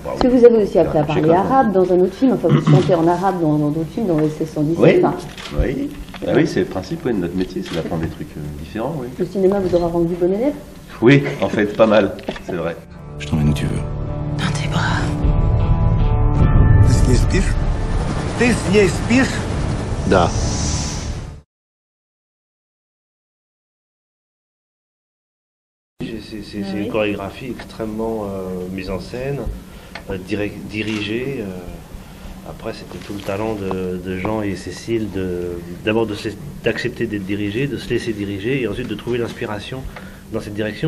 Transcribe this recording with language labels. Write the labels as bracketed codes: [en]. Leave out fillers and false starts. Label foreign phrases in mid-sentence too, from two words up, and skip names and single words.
[fr] Parce que vous avez aussi appris à parler arabe dans un autre film, enfin vous chantez en arabe dans d'autres films, dans OSS 117. Oui, enfin. oui. Ah oui, c'est le principe de notre métier, c'est d'apprendre des trucs différents. Oui. Le cinéma vous aura rendu bon élève? Oui, en fait, pas mal, c'est vrai. Je t'emmène où tu veux. Dans tes bras. [ru] Ты с ней спишь? Ты с ней спишь? Да. [fr] C'est une chorégraphie extrêmement mise en scène, dirigée. Après, c'était tout le talent de Jean et Cécile d'abord d'accepter d'être dirigés, de se laisser diriger et ensuite de trouver l'inspiration dans cette direction.